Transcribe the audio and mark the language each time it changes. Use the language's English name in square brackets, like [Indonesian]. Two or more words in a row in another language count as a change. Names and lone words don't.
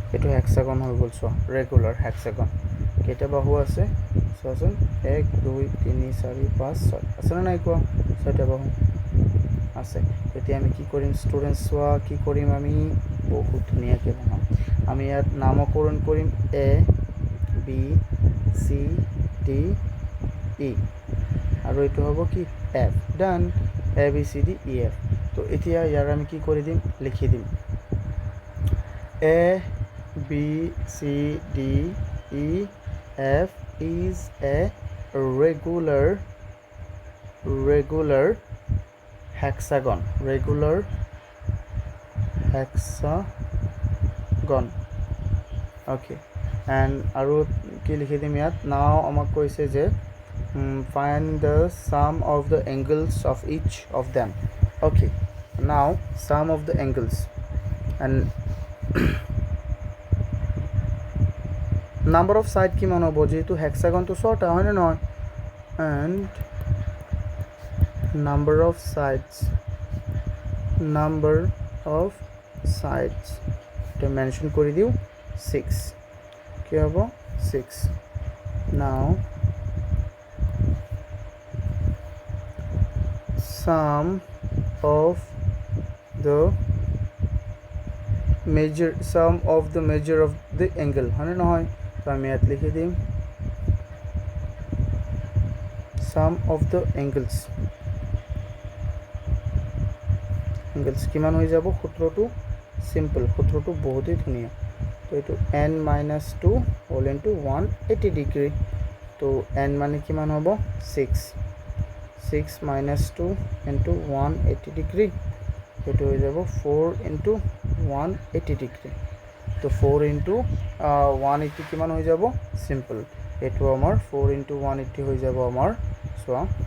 [Assamese] হেক্সাগন হৈ গ'ল চোৱা [English] regular hexagon [Assamese] কেইটা বাহু আছে চোৱাচোন 1 2 3 4 5 6 আছেনে নাই কোৱা 6টা বাহু আছে এতিয়া আমি কি কৰিম ষ্টুডেণ্টছ চোৱা কি কৰিম আমি বহুত ধুনীয়াকৈ বনাম আমি ইয়াত নামকৰণ কৰিম এ বি চি ডি ই আৰু এইটো হ'ব কি এফ ডান এ বি চি ডি ই এফ তো এতিয়া ইয়াৰ আমি কি কৰি দিম লিখি দিম [English] A B C D E F is a regular hexagon okay and [Assamese] আৰু কি লিখি দিম ইয়াত [English] now [Assamese] আমাক কৈছে যে [English] find the sum of the angles of each of them okay now sum of the angles and number of side [Assamese] কিমান হ'ব যেহেতু hexagon তো 6টা হয় না নহয় and [English] number of sides to mention [Assamese] কৰি দিও 6 কি হ'ব 6 [English] now sum of the measure of the angle [Assamese] হয় না নহয় তো আমি ইয়াত লিখি দিম [English] sum of the angles [Assamese] কিমান হৈ যাব সূত্ৰটো সিম্পল সূত্ৰটো বহুতই ধুনীয়া তো এইটো n - 2 [English] whole into 180 degree [Assamese] তো n মানে কিমান হ'ব 6 - 2 [English] into 180 degree [Assamese] এইটো হৈ যাব 4 [English] into 180 degree [Assamese] তো 4 ইনটু 180 কিমান হৈ যাব সিম্পল এইটো আমাৰ 4 ইনটু 180 হৈ যাব আমাৰ চোৱা